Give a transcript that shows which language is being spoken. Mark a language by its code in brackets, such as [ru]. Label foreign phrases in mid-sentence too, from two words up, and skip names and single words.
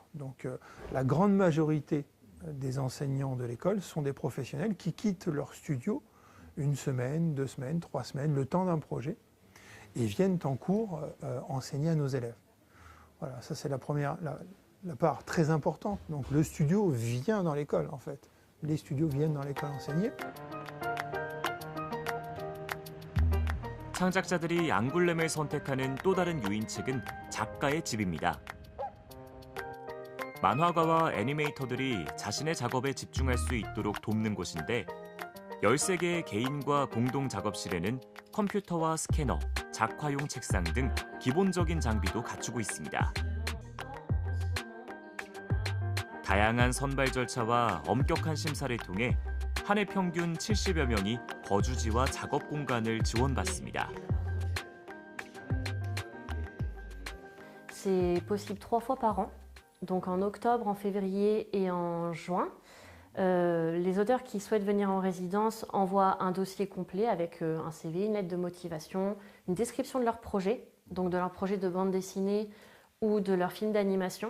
[fr] Donc, la grande majorité des enseignants de l'école sont des professionnels qui quittent leur studio 1 semaine, 2 semaines, 3 semaines, le temps d'un projet, et viennent en cours enseigner à nos élèves. Voilà, ça c'est la première, la part très importante. Donc le studio vient dans l'école en fait. Les studios viennent dans l'école enseigner. [ko] 창작자들이 앙굴렘을 선택하는 또 다른 유인책은 작가의 집입니다. 만화가와 애니메이터들이 자신의 작업에 집중할 수 있도록 돕는 곳인데 13개의 개인과 공동 작업실에는 컴퓨터와 스캐너, 작화용 책상 등 기본적인 장비도 갖추고 있습니다. 다양한 선발 절차와 엄격한 심사를 통해 한 해 평균 70여 명이 거주지와 작업 공간을 지원받습니다. [fr] C'est possible 3 fois par an, donc en octobre, en février et en juin. Les auteurs qui souhaitent venir en résidence envoient un dossier complet avec un CV, une lettre de motivation, une description de leur projet, donc de leur projet de bande dessinée ou de leur film d'animation.